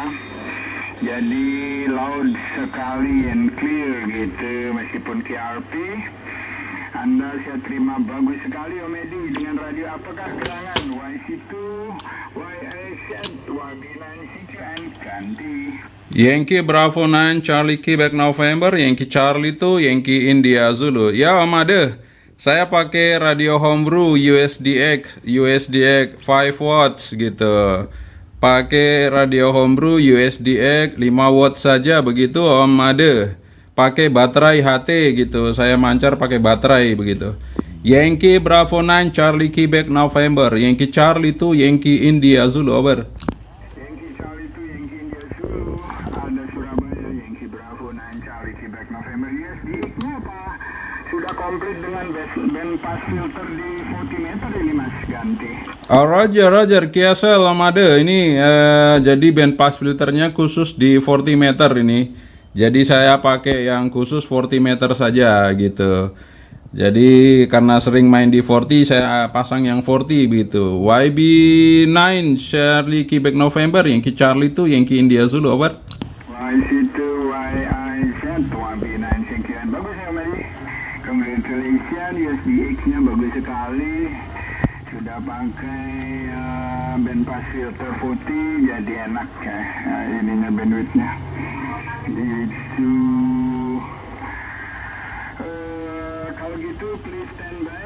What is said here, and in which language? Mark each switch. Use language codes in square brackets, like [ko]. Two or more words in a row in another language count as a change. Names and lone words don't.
[id] Jadi loud sekali [en] and clear [id] gitu meskipun QRP. Anda saya terima bagus sekali Om Edi dengan radio apakah gerangan YC2, YA7, YB9C2 and ganti. Yankee Bravo 9 Charlie Quebec November, Yankee Charlie 2, Yankee India Zulu. Ya Om Ade, saya pakai radio homebrew USDX 5 watts gitu. Pakai radio homebrew USDX 5 watt saja begitu Om Ade. Pakai baterai HT gitu. Saya mancar pakai baterai begitu. Yankee Bravo 9 Charlie Quebec November, Yankee Charlie 2, Yankee India Zulu over. Yankee Charlie 2, Yankee India Zulu, ada Surabaya, Yankee Bravo 9 Charlie Quebec November. USDX-nya apa? Sudah komplit dengan [en] band pass filter [id] di 40 meter ini Mas ganti. Oh, Roger, Kiasel Om Ade. Ini jadi [en] band pass filternya [id] khusus di 40 meter ini. Jadi saya pakai yang khusus 40 meter saja gitu. Jadi karena sering main di 40, saya pasang yang 40 gitu. YB9 Charlie Quebec November, Yankee Charlie 2, Yankee India Zulu over. YC2, YIZ, YB9 sekian. Bagus ya Meli. Congratulations, USDX-nya bagus sekali. Sudah pakai [en] band pass filter [id] 40, jadi enak ya ininya bandwidthnya. Itu kalau gitu [en] please standby.